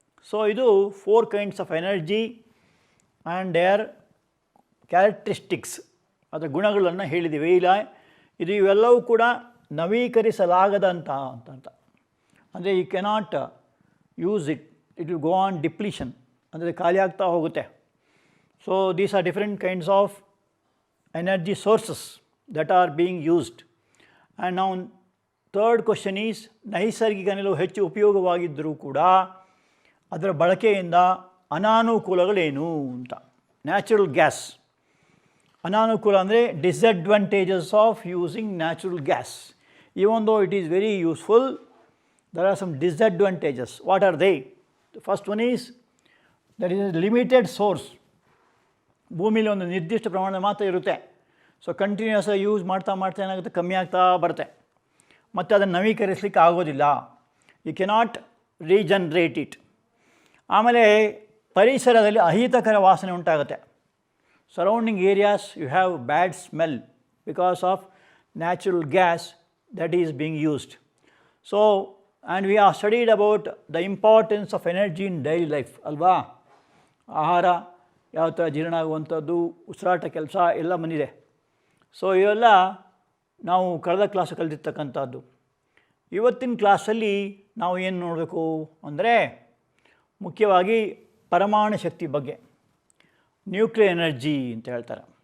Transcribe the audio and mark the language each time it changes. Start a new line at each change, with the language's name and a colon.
English: so ಇದು 4 kinds of energy and their characteristics,
Kannada: ಅದರ ಗುಣಗಳನ್ನು ಹೇಳಿದ್ದೀವಿ. ಇದು ಇವೆಲ್ಲವೂ ಕೂಡ ನವೀಕರಿಸಲಾಗದಂಥ ಅಂತ.
English: ಅಂದರೆ you cannot use it, it will go on depletion,
Kannada: ಅಂದರೆ ಖಾಲಿ ಆಗ್ತಾ ಹೋಗುತ್ತೆ.
English: So these are different kinds of energy sources that are being used. And now third question is
Kannada: ನೈಸರ್ಗಿಕ ಅನಿಲವು ಹೆಚ್ಚು ಉಪಯೋಗವಾಗಿದ್ದರೂ ಕೂಡ ಅದರ ಬಳಕೆಯಿಂದ ಅನಾನುಕೂಲಗಳೇನು ಅಂತ.
English: natural gas
Kannada: ಅನಾನುಕೂಲ ಅಂದರೆ
English: Disadvantages of using natural gas. Even though it is very useful, there are some disadvantages. What are they? The first one is there is a limited source.
Kannada: ಭೂಮಿಲಿ ಒಂದು ನಿರ್ದಿಷ್ಟ ಪ್ರಮಾಣದ ಮಾತ್ರ ಇರುತ್ತೆ. ಸೊ ಕಂಟಿನ್ಯೂಸ್ ಯೂಸ್ ಮಾಡ್ತಾ ಏನಾಗುತ್ತೆ, ಕಮ್ಮಿ ಆಗ್ತಾ ಬರುತ್ತೆ. ಮತ್ತು ಅದನ್ನು ನವೀಕರಿಸಲಿಕ್ಕೆ ಆಗೋದಿಲ್ಲ.
English: You cannot regenerate it.
Kannada: ಆಮೇಲೆ ಪರಿಸರದಲ್ಲಿ ಅಹಿತಕರ ವಾಸನೆ ಉಂಟಾಗುತ್ತೆ.
English: Surrounding areas you have bad smell because of natural gas that is being used. So, and we have studied about the importance of energy in daily life, ಅಲ್ವಾ?
Kannada: ಆಹಾರ ಯಾವ ಥರ ಜೀರ್ಣ ಆಗುವಂಥದ್ದು, ಉಸಿರಾಟ ಕೆಲಸ ಎಲ್ಲ ಬಂದಿದೆ. ಸೊ ಇವೆಲ್ಲ ನಾವು ಕಳೆದ ಕ್ಲಾಸ್ ಕಲಿತಿರ್ತಕ್ಕಂಥದ್ದು. ಇವತ್ತಿನ ಕ್ಲಾಸಲ್ಲಿ ನಾವು ಏನು ನೋಡಬೇಕು ಅಂದರೆ ಮುಖ್ಯವಾಗಿ ಪರಮಾಣು ಶಕ್ತಿ ಬಗ್ಗೆ, ನ್ಯೂಕ್ಲಿಯರ್ ಎನರ್ಜಿ ಅಂತ ಹೇಳ್ತಾರೆ.